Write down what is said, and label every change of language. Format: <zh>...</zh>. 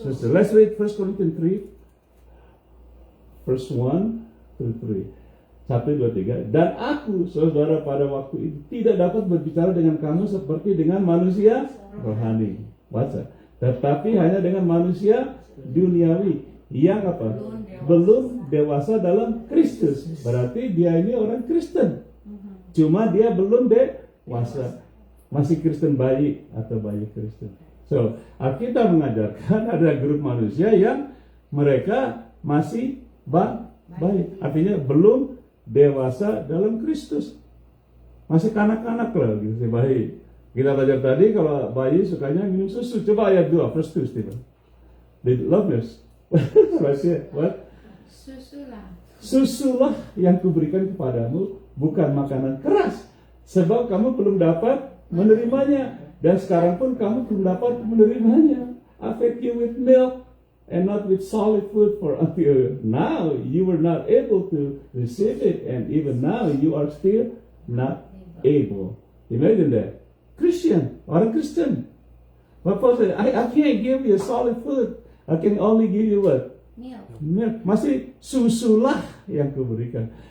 <en>Let's read 1 Corinthians 3, verse 1 to 3. 1, 2, 3.</en> <id>Dan aku, saudara, pada waktu itu tidak dapat berbicara dengan kamu seperti dengan manusia rohani. Baca. Tetapi hanya dengan manusia duniawi yang apa? Belum dewasa dalam Kristus. Berarti dia ini orang Kristen. Cuma dia belum dewasa. Masih Kristen bayi atau bayi Kristen. So, Alkitab mengajarkan ada grup manusia yang mereka masih bayi. Artinya belum dewasa dalam Kristus. Masih kanak-kanak lah gitu, bayi. Kita belajar tadi kalau bayi sukanya minum susu. Coba ayat 2, verse 2, Stephen.</id> <en>They love this. What?</en> <id>Susulah yang kuberikan kepadamu, bukan makanan keras. Sebab kamu belum dapat menerimanya. Dan sekarang pun kamu belum dapat menerimanya.</id> <en>I fed you with milk and not with solid food, for until now you were not able to receive it, and even now you are still not able. Imagine that. Christian,</en> <id>orang Kristen.</id> <en>But Paul said, I can't give you solid food. I can only give you what? Milk.</en> <id>Masih susulah yang kuberikan.</id>